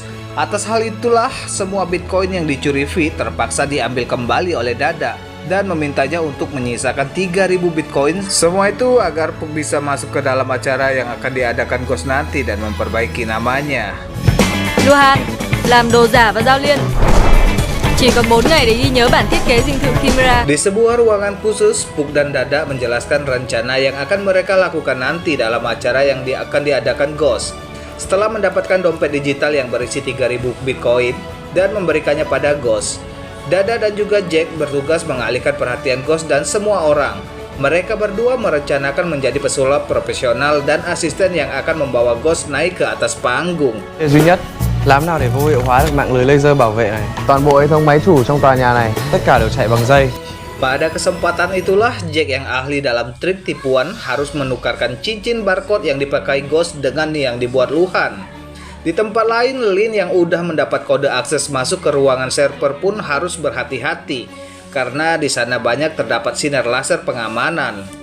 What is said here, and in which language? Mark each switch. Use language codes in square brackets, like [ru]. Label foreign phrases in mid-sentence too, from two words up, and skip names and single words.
[id] Atas hal itulah semua Bitcoin yang dicuri V terpaksa diambil kembali oleh Dada dan memintanya untuk menyisakan 3.000 Bitcoin. Semua itu agar Puck bisa masuk ke dalam acara yang akan diadakan Ghost nanti dan memperbaiki namanya. [vi] Luhan, làm đồ giả và giao liên. Chỉ còn 4 ngày để ghi nhớ bản thiết kế dinh thự Chimera. [id] Di sebuah ruangan khusus, Puck dan Dada menjelaskan rencana yang akan mereka lakukan nanti dalam acara yang akan diadakan Ghost. Setelah mendapatkan dompet digital yang berisi 3.000 Bitcoin dan memberikannya pada Ghost, Dada dan juga Jack bertugas mengalihkan perhatian Ghost dan semua orang. Mereka berdua merencanakan menjadi pesulap profesional dan asisten yang akan membawa Ghost naik ke atas panggung. [vi] Duy nhất, làm nào để vô hiệu hóa được mạng lưới laser bảo vệ này? Toàn bộ hệ thống máy chủ trong tòa nhà này, tất cả đều chạy bằng dây. [id] Pada kesempatan itulah Jack yang ahli dalam trik tipuan harus menukarkan cincin barcode yang dipakai Ghost dengan yang dibuat Luhan. Di tempat lain, Lin yang udah mendapat kode akses masuk ke ruangan server pun harus berhati-hati karena di sana banyak terdapat sinar laser pengamanan.